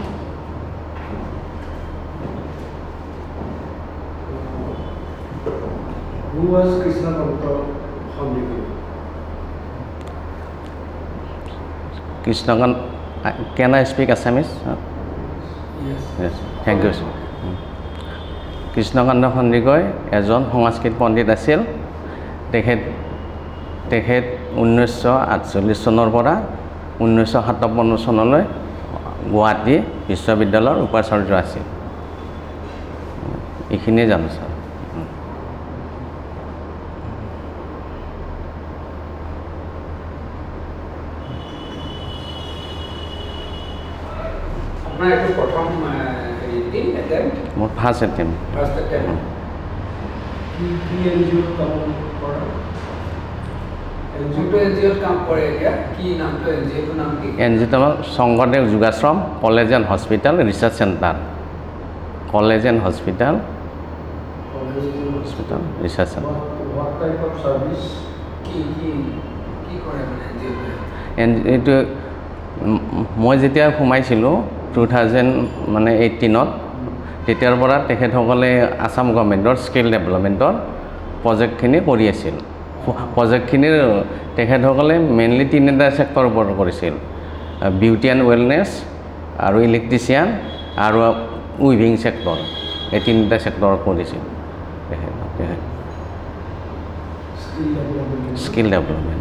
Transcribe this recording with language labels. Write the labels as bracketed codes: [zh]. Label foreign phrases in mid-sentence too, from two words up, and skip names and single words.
[en] Who was Krishnagandha Hondigoy? Krishnagandha, can I speak Assamese? Yes. Yes, thank you. [as] Sir. Krishnagandha Hondigoy এজন সংস্কৃত পণ্ডিত আছিল তেখেত 1948 চনৰ পৰা 1957 চনলৈ গুৱাহাটী বিশ্ববিদ্যালয়ৰ উপাচাৰ্য আছিল এইখিনিয়ে জানো স্যাৰ [bn] আপনার একটু প্রথম attempt [as] মোৰ [en] first attempt first attempt [as] কি এনজিও কাম কৰা এনজিও কাম কৰে এতিয়া কি নামটো এনজিও নাম কি এনজিও শংকৰদেৱ যোগাশ্ৰম কলেজ এণ্ড হস্পিটেল ৰিচাৰ্চ চেণ্টাৰ কলেজ এণ্ড হস্পিটেল ৰিচাৰ্চ চেণ্টাৰ [en] what type of service [as] কি কৰে মানে এইটো মই যেতিয়া সোমাইছিলোঁ 2018 তেতিয়াৰ পৰা তেখেতসকলে আসাম গভৰ্ণমেণ্টৰ [en] skill development [as] প্ৰজেক্টখিনি কৰি আছিল প্ৰজেক্টখিনিৰ তেখেতসকলে মেইনলি তিনিটা চেক্টৰৰ ওপৰত কৰিছিল [en] beauty and wellness [as] আৰু ইলেক্ট্ৰিচিয়ান আৰু [en] weaving sector [as] এই তিনিটা চেক্টৰত কৰিছিল [en] skill development